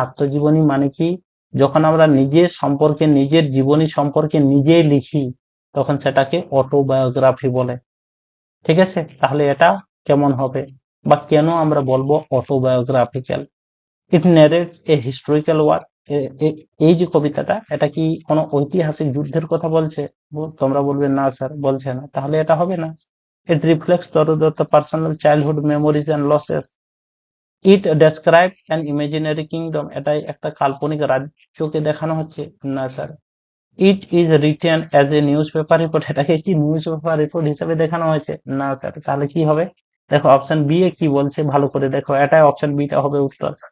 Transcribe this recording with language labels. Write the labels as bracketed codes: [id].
[bn] আত্মজীবনী মানে কি? যখন আমরা নিজের সম্পর্কে, নিজের জীবনী সম্পর্কে নিজেই লিখি, তখন সেটাকে অটোবায়োগ্রাফি বলে, ঠিক আছে। তাহলে এটা কেমন হবে, বা কেন আমরা বলবো autobiographical? [en] It narrates a historical work. [bn] এই যে কবিতাটা, এটা কি কোনো ঐতিহাসিক যুদ্ধের কথা বলছে? তোমরা বলবে না স্যার, বলছে না, তাহলে এটা হবে না। [en] It reflects the personal childhood memories and losses. It describe an imaginary kingdom. [bn] এটাই একটা কাল্পনিক রাজ্যকে দেখানো হচ্ছে? না sir. [en] It is written as a newspaper report. [bn] এটাকে কি নিউজ পেপার রিপোর্ট হিসেবে দেখানো হয়েছে? না স্যার। তাহলে কি হবে? দেখো অপশন বি এ কি বলছে, ভালো করে দেখো, এটাই অপশন বিটা হবে উত্তর।